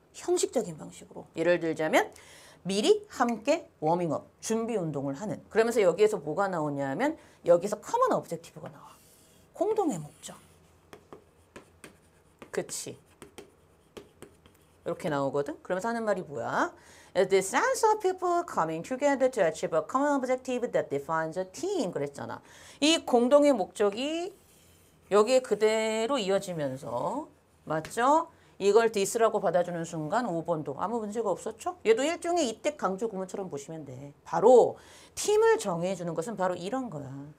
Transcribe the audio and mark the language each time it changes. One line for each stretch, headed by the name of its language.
Korean: 형식적인 방식으로. 예를 들자면 미리 함께 워밍업, 준비 운동을 하는. 그러면서 여기에서 뭐가 나오냐면 여기서 common objective가 나와. 공동의 목적. 그치. 이렇게 나오거든. 그러면서 하는 말이 뭐야?
English: The sense of people coming together to achieve a common objective that defines a team.
Korean: 그랬잖아. 이 공동의 목적이 여기에 그대로 이어지면서 맞죠? 이걸 디스라고 받아주는 순간 5번도 아무 문제가 없었죠? 얘도 일종의 이때 강조 구문처럼 보시면 돼. 바로 팀을 정해주는 것은 바로 이런 거야.